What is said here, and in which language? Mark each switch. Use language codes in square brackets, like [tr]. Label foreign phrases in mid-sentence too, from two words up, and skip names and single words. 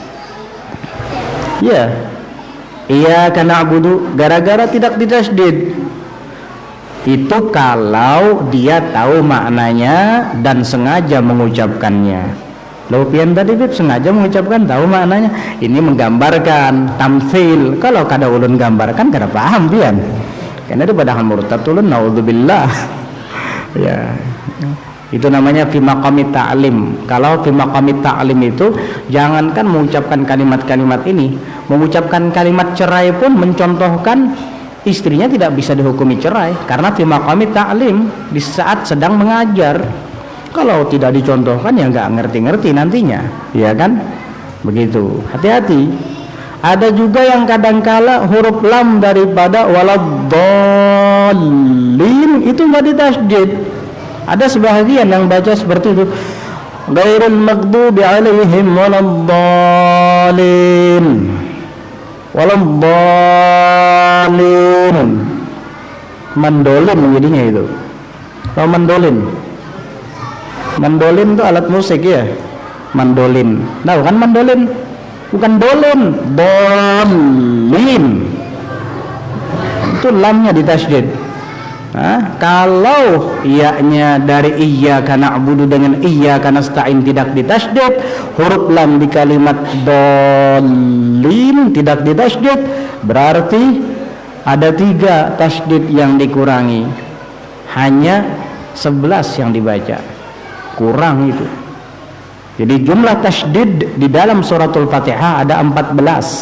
[id] Ya, [ar] إياك نعبد [id] gara-gara tidak ditasydid. Itu kalau dia tahu maknanya dan sengaja mengucapkannya. Lo pian tadi Bib sengaja mengucapkan tahu maknanya. Ini menggambarkan tamtsil. [bjn] Kalau kada ulun gambarkan kada paham pian. Karena itu padahal murtad ulun naudzubillah. [id] Ya. Itu namanya [ar] في مقام التعليم. [id] Kalau [ar] في مقام التعليم [id] itu jangankan mengucapkan kalimat-kalimat ini, mengucapkan kalimat cerai pun mencontohkan istrinya tidak bisa dihukumi cerai karena [ar] في مقام التعليم, [id] di saat sedang mengajar. Kalau tidak dicontohkan ya nggak ngerti-ngerti nantinya, ya kan? Begitu. Hati-hati. Ada juga yang kadangkala huruf lam daripada waladdallin itu nggak ditasydid. Ada sebahagian yang baca seperti itu, [ar] غير المغضوب عليهم ولا الضالين، ولا الضالين, [id] mandolin jadinya itu. Tahu mandolin? Mandolin itu alat musik ya, mandolin. Tahu kan mandolin? Bukan dolin, dolin. Itu lamnya ditasydid. Nah, kalau iya-nya dari [ar] إياك نعبد [id] dengan [ar] إياك نستعين [id] tidak ditasydid, huruf lam di kalimat dolin tidak ditasydid, berarti ada 3 tasydid yang dikurangi. Hanya 11 yang dibaca. Kurang itu. Jadi jumlah tasydid di dalam suratul Fatihah ada 14.